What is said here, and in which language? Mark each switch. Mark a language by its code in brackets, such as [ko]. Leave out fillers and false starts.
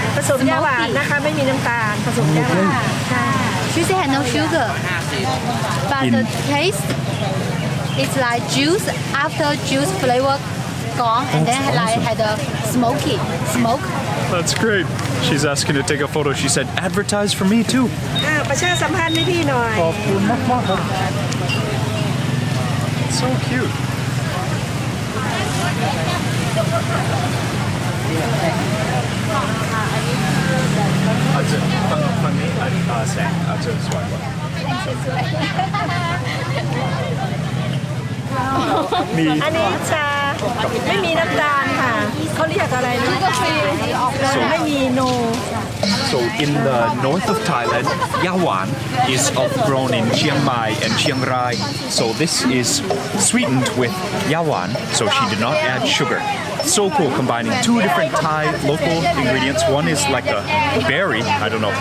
[th] ผสมยาหวานนะคะไม่มีน้ำตาลผสมยาหวานค่ะ [en] Juice has no sugar, but the taste it's like juice after juice flavor gone, and then like had a smoke. That's great. She's asking to take a photo. She said, advertise for me too. [th] ประชาสัมพันธ์ให้พี่หน่อย ขอบคุณมากๆครับ [en] So cute. [th] อาจจะฝั่งนี้แสงอาจจะสวยกว่ามี อันนี้ชาไม่มีน้ำตาลค่ะเขาเรียกอะไรนะไม่มีโน [en] So in the north of Thailand, yawan is grown in Chiang Mai and Chiang Rai. So this is sweetened with yawan, so she did not add sugar. So cool combining two different Thai local ingredients. One is like a berry. I don't know.